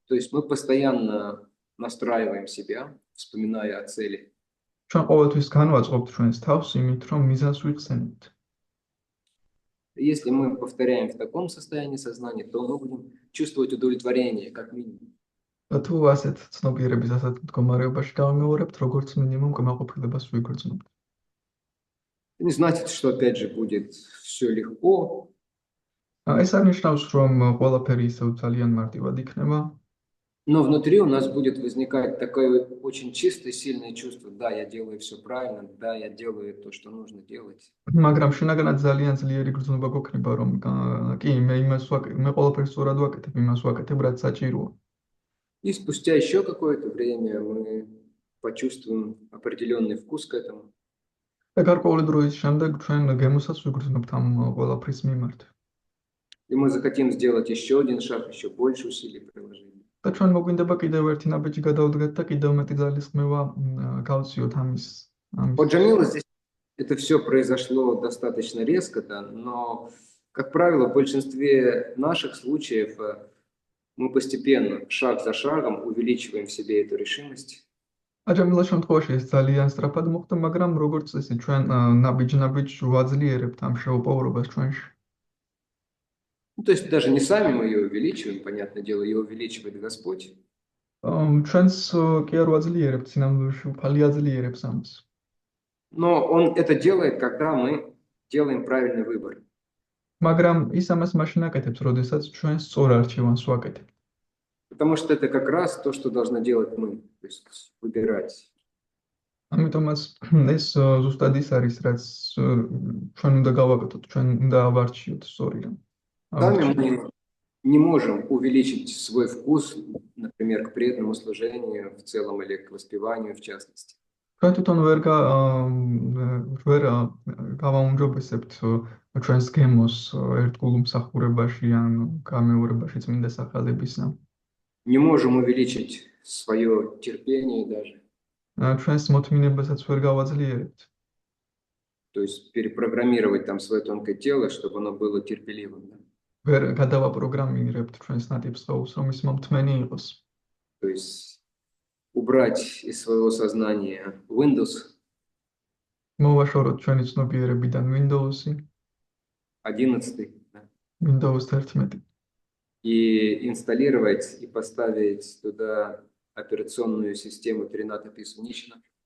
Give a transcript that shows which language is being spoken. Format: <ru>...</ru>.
<ru>То есть мы постоянно настраиваем себя, вспоминая о цели.</ru> <ka>ჩვენ ყოველთვის განვაწყობთ ჩვენს თავს იმით, რომ მიზანს ვიხსენებთ.</ka> <ru>Если мы повторяем в таком состоянии сознания, то мы будем чувствовать удовлетворение, как минимум.</ru> <ka>და თუ ასეთ ცნობიერების ასეთ მდგომარეობაში გავიმეორებთ, როგორც მინიმუმ კმაყოფილებას ვიგრძნობთ.</ka> <ru>Это не значит, что опять же будет все легко,</ru> <ka>ეს არნიშნავს, რომ ყველაფერი ისევ ძალიან მარტივად იქნება,</ka> <ru>но внутри у нас будет возникать такое очень чистое, сильное чувство. Да, я делаю все правильно, да, я делаю то, что нужно делать.</ru> <ka>მაგრამ შინაგანად ძალიან ძლიერი გრძნობა გვექნება, რომ კი, მე ყველაფერს სწორად ვაკეთებ, იმას ვაკეთებ, რაც საჭიროა.</ka> <ru>И спустя еще какое-то время мы почувствуем определенный вкус к этому.</ru> <ka>და გარკვეული დროის შემდეგ ჩვენ გემოსაც ვიგრძნობთ ამ ყველაფრის მიმართ.</ka> <ru>И мы захотим сделать еще один шаг, еще больше усилий приложить.</ru> <ka>და ჩვენ მოგვინდება კიდევ ერთი ნაბიჯი გადავდგეთ და კიდევ მეტი ძალის ხმევა გავციოთ ამის.</ka> <ru>Вот Джамила, здесь это все произошло достаточно резко, да, но, как правило, в большинстве наших случаев мы постепенно, шаг за шагом, увеличиваем в себе эту решимость.</ru> <ka>აჯამილას შემთხვევაში ეს ძალიან სწრაფად მოხდა, მაგრამ როგორც წესი ჩვენ ნაბიჯ ვაძლიერებთ ამ შეუპოვრობას ჩვენში.</ka> <ru>Ну, то есть даже не сами мы ее увеличиваем, понятное дело, ее увеличивает Господь.</ru> <ka>ჩვენს კი არ ვაძლიერებთ, სინამდვილეში უფალი აძლიერებს ამას.</ka> <ru>Но Он это делает, когда мы делаем правильный выбор.</ru> <ka>მაგრამ ის ამას მაშინ აკეთებს, როდესაც ჩვენ სწორ არჩევანს ვაკეთებთ.</ka> <ru>Потому что это как раз то, что должны делать мы, то есть выбирать.</ru> <ka>ამიტომაც ეს ზუსტად ის არის, რაც ჩვენ უნდა გავაკეთოთ, ჩვენ უნდა ავარჩიოთ სწორი რამ.</ka> <ru>Сами мы не можем увеличить свой вкус, например, к преданному служению в целом или к воспеванию в частности.</ru> <ka>ჩვენ თვითონ ვერ გავაუმჯობესებთ ჩვენს გემოს ერთგულ მსახურებაში ან გამეორებაში წმინდა სახელებისა.</ka> <ru>Не можем увеличить свое терпение даже.</ru> <ka>ჩვენს მოთმინებასაც ვერ გავაძლიერებთ.</ka> <ru>То есть перепрограммировать там свое тонкое тело, чтобы оно было терпеливым. Да?</ru> <ka>ვერ გადავაპროგრამირებთ ჩვენს ნატიფ სხეულს, რომ ის მომთმენი იყოს.</ka> <ru>То есть убрать из своего сознания Windows</ru> <ka>მოვაშოროთ ჩვენი ცნობიერებიდან Windows-ი,</ka> <ru>11, да?</ru> <ka>Windows 11</ka> <ru>и инсталлировать и поставить туда операционную систему Трината Писунична.</ru>